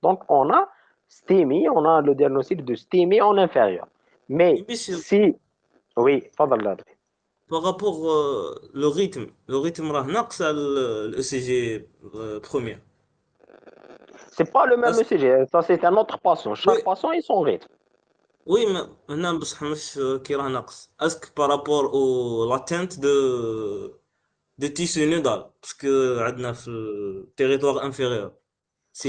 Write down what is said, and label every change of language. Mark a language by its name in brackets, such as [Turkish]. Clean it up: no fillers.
[French] Donc, on a STEMI, on a le diagnostic de STEMI en inférieur. Mais Mais monsieur, si... Oui, [Arabic] تفضل. [French] par rapport le rythme [Arabic] راه ناقص على ال [French] ECG premier. C'est pas le même Est-ce- ECG, ça c'est un autre patient. Oui, Chaque patient a son rythme. oui, mais [Arabic] هنا بصح مش كي راه ناقص. [French] Est-ce que par rapport au l'atteinte de tissu nodal parce que [Arabic] عندنا في [French] le territoire inférieur c'est